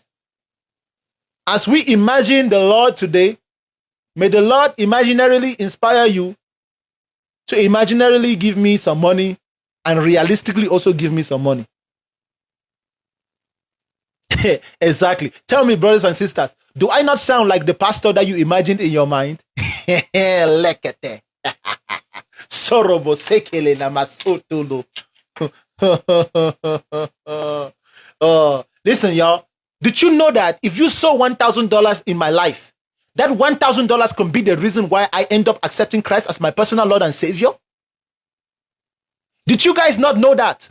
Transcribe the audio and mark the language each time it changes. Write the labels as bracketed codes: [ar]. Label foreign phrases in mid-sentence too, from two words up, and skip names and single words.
[en] As we imagine the Lord today, may the Lord imaginarily inspire you to imaginarily give me some money and realistically also give me some money. Exactly. Tell me, brothers and sisters, do I not sound like the pastor that you imagined in your mind? Lekete. Sorobo sekele namasotolo. Listen, y'all. Did you know that if you sow $1,000 in my life, that $1,000 can be the reason why I end up accepting Christ as my personal Lord and Savior? Did you guys not know that?